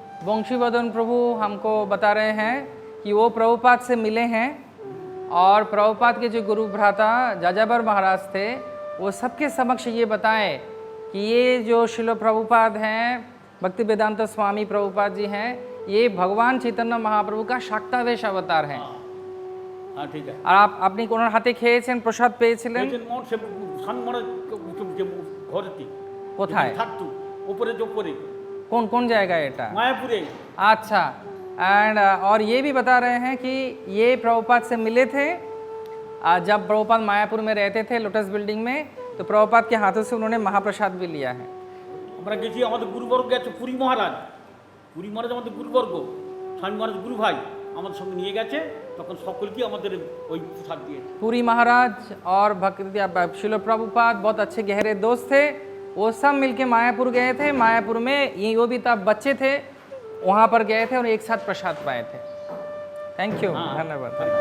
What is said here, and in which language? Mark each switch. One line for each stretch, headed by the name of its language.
Hindi: वंशीवर्धन प्रभु हमको बता रहे हैं कि वो प्रभुपाद से मिले हैं और प्रभुपाद के जो गुरु भ्राता जाजाबर महाराज थे वो सबके समक्ष ये बताएं कि ये जो शिलो प्रभुपाद हैं, भक्ति वेदांत स्वामी प्रभुपाद जी हैं, ये भगवान चैतन्य महाप्रभु का शाक्तावेश अवतार हैं। हाँ ठीक है।
Bangla: আর আপনি কোন হাতে খেয়েছেন, প্রসাদ পেয়েছিলেন ঘরেতে কোথায়? থাকতো উপরে উপরে
Hindi: कौन कौन
Bangla: জায়গায় এটা? মায়াপুরে।
Hindi: अच्छा। एंड और ये भी बता रहे हैं कि ये प्रभुपाद से मिले थे जब प्रभुपाद मायापुर में रहते थे लोटस बिल्डिंग में, तो प्रभुपाद के हाथों से उन्होंने महाप्रसाद भी लिया है।
Bangla: আমরা গেছি, আমাদের গুরুবর্গ গেছে, পুরী মহারাজ আমাদের গুরুবর্গ, স্বামী মহারাজ গুরু ভাই আমাদের সঙ্গে নিয়ে গেছে, তখন সকলকে আমাদের ওই প্রসাদ দিয়েছে।
Hindi: पूरी महाराज और भक्ति शिलो प्रभुपाद बहुत अच्छे गहरे दोस्त थे। वो सब मिलके मायापुर गए थे। मायापुर में ये वो भी तब बच्चे थे, वहाँ पर गए थे और एक साथ प्रसाद पाए थे। थैंक यू, धन्यवाद।